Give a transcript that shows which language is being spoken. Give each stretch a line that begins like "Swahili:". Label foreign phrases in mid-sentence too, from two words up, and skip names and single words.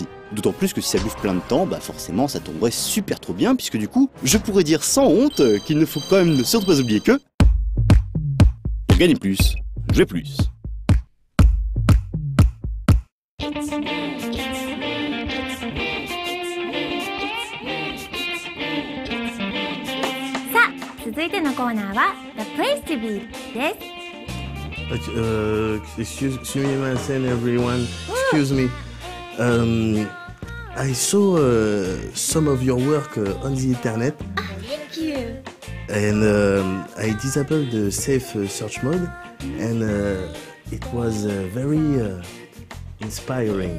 French: D'autant plus que si ça bouffe plein de temps, bah forcément ça tomberait super trop bien, puisque du coup, je pourrais dire sans honte qu'il ne faut quand même surtout pas oublier que... pour gagner plus, jouer plus. Ça,
Japanese: 続いてのコーナーは The Place to Be です。
English: Excuse me, Vincent, everyone. Excuse me. I saw some of your work on the internet. Thank you. And I disabled the safe search mode, and it was very inspiring.